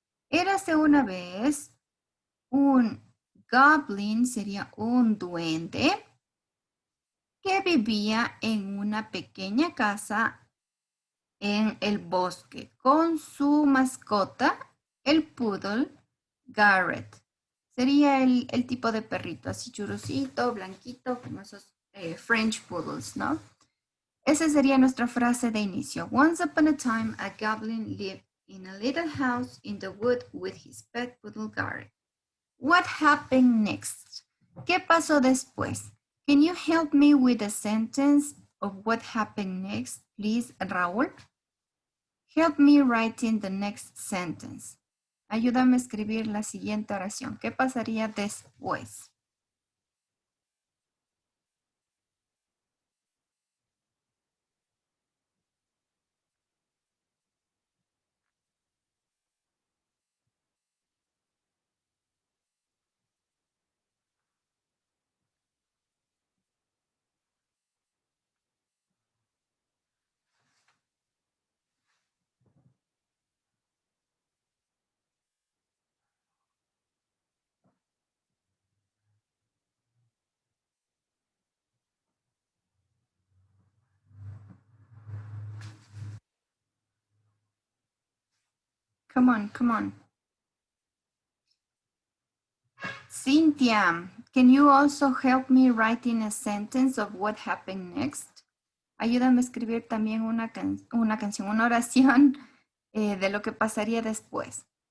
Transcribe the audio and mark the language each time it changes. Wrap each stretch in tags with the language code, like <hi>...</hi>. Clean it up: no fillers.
<es>Érase una vez, un goblin sería un duende que vivía en una pequeña casa en el bosque con su mascota, el poodle Garrett. Sería el tipo de perrito, así churosito, blanquito, como esos French poodles, ¿no? Esa sería nuestra frase de inicio.</es> <en>Once upon a time, a goblin lived in a little house in the wood with his pet poodle Garrett. What happened next?</en> <es>¿Qué pasó después?</es> <en>Can you help me with a sentence of what happened next, please, Raúl? Help me writing the next sentence.</en> <es>Ayúdame a escribir la siguiente oración. ¿Qué pasaría después?</es> <en>Come on, come on. Cynthia, can you also help me writing a sentence of what happened next?</en> <es>Ayúdame a escribir también una canción, una oración de lo que pasaría después.</es>